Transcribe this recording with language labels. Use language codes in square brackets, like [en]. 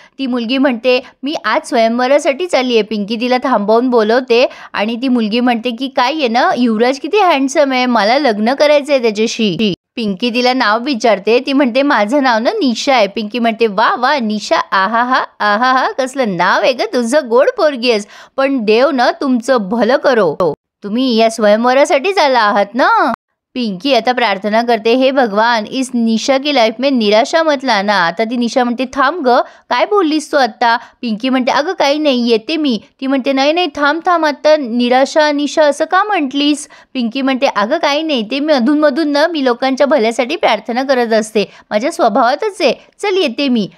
[mr] ती मुलगी म्हणते, मी आज स्वयंवरासाठी चालली आहे. पिंकी तिला थांबवून बोलवते आणि ती मुलगी म्हणते की काय आहे ना, युवराज किती हँडसम आहे, मला लग्न करायचंय त्याच्याशी. पिंकी तिला नाव विचारते. ती म्हणते, माझं नाव ना निशा आहे. पिंकी म्हणते, वा वा निशा, आहा हा, कसलं नाव आहे ग तुझं, गोड पोरगी आहेस. पण देव ना तुमचं भलं करो. तुम्ही या स्वयंवरासाठीच आला आहात ना? पिंकी आता प्रार्थना करते, [hi] हे भगवान, इस निशा की लाईफ में निराशा मत लाना. [mr] आता ती निशा म्हणते, थांब ग, काय बोललीस तू आत्ता? पिंकी म्हणते, अगं काही नाही, येते मी. ती म्हणते, नाही थांब, आता निराशा निशा असं का म्हटलीस? पिंकी म्हणते, अगं काही नाही, ते मी अधूनमधून ना मी लोकांच्या भल्यासाठी प्रार्थना करत असते, माझ्या स्वभावातच आहे. चल येते मी.